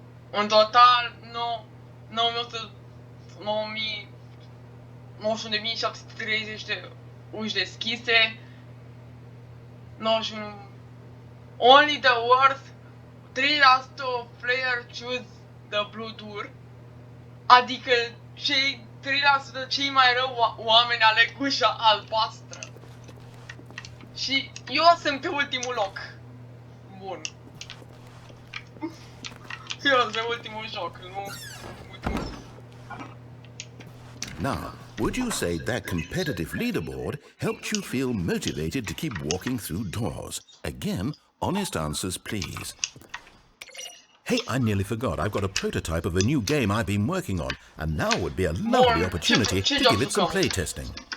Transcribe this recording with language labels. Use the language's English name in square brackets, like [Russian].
[Romanian] În total, 91.730 de uși deschise. 91. [English] Only the worst 3% of players choose the blue tour. [Romanian] Adică cei 3% cei mai rău oameni aleg ușa albastră. Și eu sunt pe ultimul loc. Bun. Eu sunt pe ultimul joc, nu? [English] Now, would you say that competitive leaderboard helped you feel motivated to keep walking through doors? Again, honest answers, please. Hey, I nearly forgot. I've got a prototype of a new game I've been working on, and now would be a lovely opportunity to give it some playtesting.